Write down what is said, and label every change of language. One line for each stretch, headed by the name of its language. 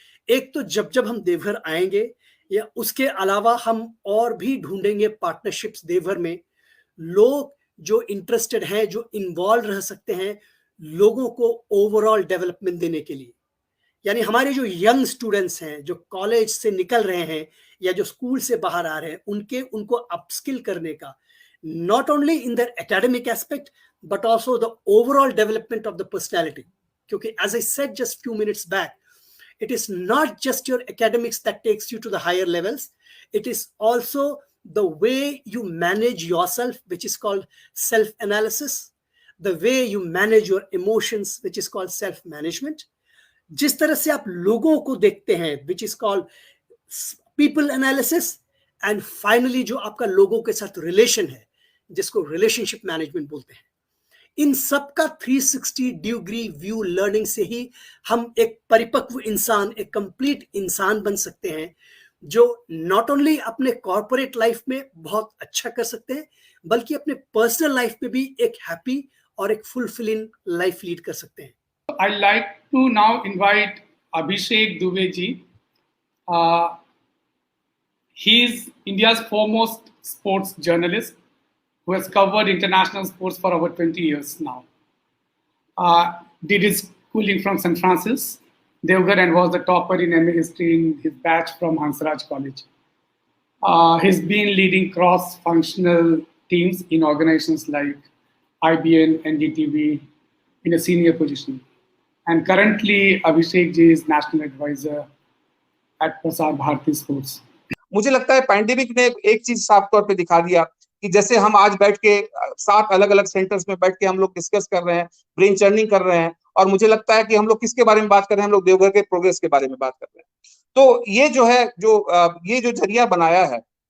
Hindi: एक तो जब हम देवघर आएंगे या उसके अलावा हम और भी ढूंढेंगे पार्टनरशिप्स देवघर में, लोग जो इंटरेस्टेड हैं, जो इन्वॉल्व रह सकते हैं लोगों को ओवरऑल डेवलपमेंट देने के लिए। यानी हमारे जो यंग स्टूडेंट्स हैं, जो कॉलेज से निकल रहे हैं या जो स्कूल से बाहर आ रहे हैं, उनको अपस्किल करने का,
English: not only in their academic aspect but also the overall development of the personality. Because as I said just few minutes back, it is not just your academics that takes you to the higher levels. It is also the way you manage yourself, which is called self-analysis, the way you manage your emotions, which is called self-management.
Hindi: जिस तरह से आप लोगों को देखते हैं,
English: which is called people analysis, and finally
Hindi: जो आपका लोगों के साथ रिलेशन है, जिसको रिलेशनशिप मैनेजमेंट बोलते हैं। इन सब का 360 डिग्री व्यू लर्निंग से ही हम एक परिपक्व इंसान, एक कंप्लीट इंसान बन सकते हैं, जो नॉट ओनली अपने कॉर्पोरेट लाइफ में बहुत अच्छा कर सकते हैं, बल्कि अपने पर्सनल लाइफ में भी एक हैप्पी और एक फुलफिलिंग लाइफ लीड कर सकते हैं।
English: I'd like to now invite Abhishek Dubey ji. He is India's foremost sports journalist who has covered international sports for over 20 years now. Did his schooling from St. Francis, Devghar, and was the topper in MA history in his batch from Hansraj College. He's been leading cross-functional teams in organizations like IBN, NDTV in a senior position. And currently, Abhishek ji is national advisor at Prasar Bharati Sports.
Hindi: मुझे लगता है pandemic ने एक चीज साफ तौर पे दिखा दिया कि जैसे हम आज बैठ के 7 अलग अलग सेंटर्स में बैठ के हम लोग डिस्कस कर रहे हैं, ब्रेन चर्निंग कर रहे हैं, और मुझे लगता है कि हम लोग किसके बारे में बात कर रहे हैं, हम लोग देवघर के प्रोग्रेस के बारे में बात कर रहे हैं। तो ये जो है, ये जो जरिया बनाया है,